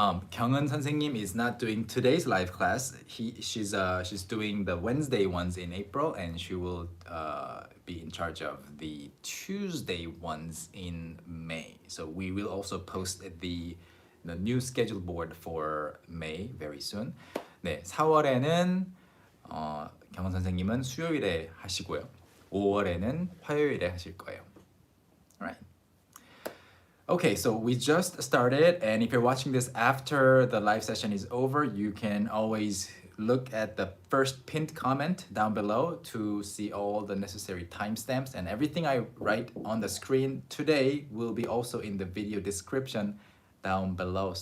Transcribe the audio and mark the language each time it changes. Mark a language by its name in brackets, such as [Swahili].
[English] 경은 선생님 is not doing today's live class. She's doing the Wednesday ones in April, and she will be in charge of the Tuesday ones in May. So we will also post the new schedule board for May very soon. [Korean] 네, 4월에는 경은 선생님은 수요일에 하시고요. 5월에는 화요일에 하실 거예요. [English] Alright. Okay, so we just started, and if you're watching this after the live session is over, you can always look at the first pinned comment down below to see all the necessary timestamps, and everything I write on the screen today will be also in the video description down below.